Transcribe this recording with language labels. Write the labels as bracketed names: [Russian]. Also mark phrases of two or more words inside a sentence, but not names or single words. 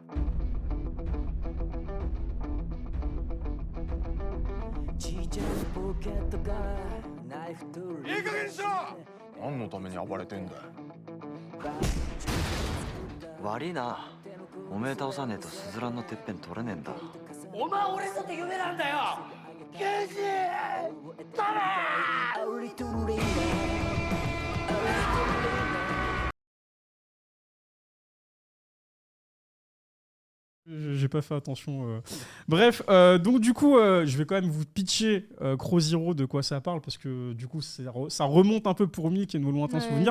[Japanese] いい加減にしろ何のために暴れてんだよ悪いなおめえ倒さねえとスズランのてっぺん取れねえんだお前俺だって夢なんだよケンジダメ [French] J'ai pas fait attention. Bref, donc du coup, je vais quand même vous pitcher Crow Zero, de quoi ça parle, parce que du coup, ça remonte un peu pour Mick et nos lointains souvenirs.